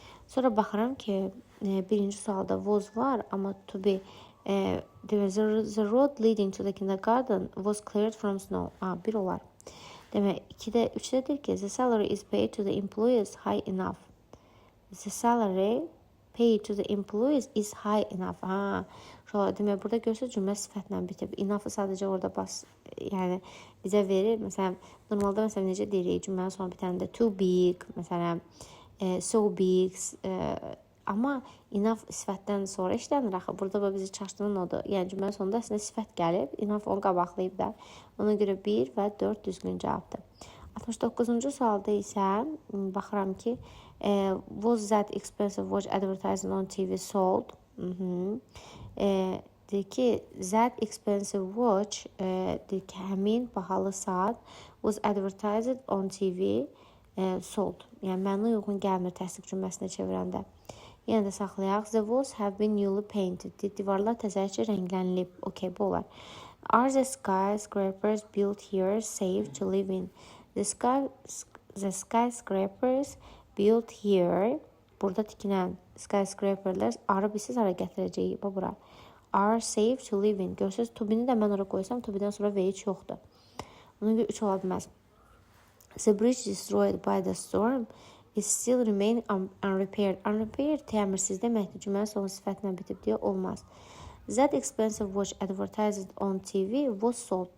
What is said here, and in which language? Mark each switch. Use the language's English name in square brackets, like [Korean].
[Azerbaijani] Sonra baxıram ki, birinci sualda was var, amma to be [English] the road leading to the kindergarten was cleared from snow. [Azerbaijani] Bir olar. Demək, 2-də 3-dədir ki, [English] the salary is paid to the employees high enough. The salary paid to the employees is high enough. [Azerbaijani] Demək, burada görürsünüz cümlə sifətlə bitib. Enough-ı sadəcə orada yəni bizə verir. Məsələn, normalda necə deyirik, cümlənin sonu bitəndə too big, məsələn, so big. Amma enough sifətdən sonra işlənir axı. Burada bizi çaşdıran odur. Yəni cümlənin sonunda əslində sifət gəlib, enough onu qabaqlayıb da. Ona görə 1 və 4 düzgün cavabdır. 69-cu sualda isə baxıram ki, [English] was that expensive watch advertising on TV sold? [Azerbaijani] Deyir ki, [English] that expensive watch [Azerbaijani] deyir ki, həmin bahalı saat [English] was advertised on TV sold. [Azerbaijani] Yəni mənə uyğun gəlmir təsdiq cümləsinə çevirəndə. Yenə də saxlayaq. [English] The walls have been newly painted. [Azerbaijani] Divarlar təzəcə rənglənilib. Okay, bu olar. [English] Are the skyscrapers built here safe to live in? The skyscrapers built here, [Azerbaijani] burada tikilən skyscraperlər arabisiz hara gətirəcəyik, bura. [English] Are safe to live in. [Azerbaijani] Görürsünüz, to-be-ni də mən oraya qoysam, to-be-dən sonra V3 yoxdur. Ona görə 3 ola bilməz. [English] The bridge destroyed by the storm is still remain unrepaired. [Azerbaijani] Unrepaired təmirsiz deməkdir. Cümlənin sonu sifətlə bitib deyə olmaz. [English] That expensive watch advertised on TV was sold.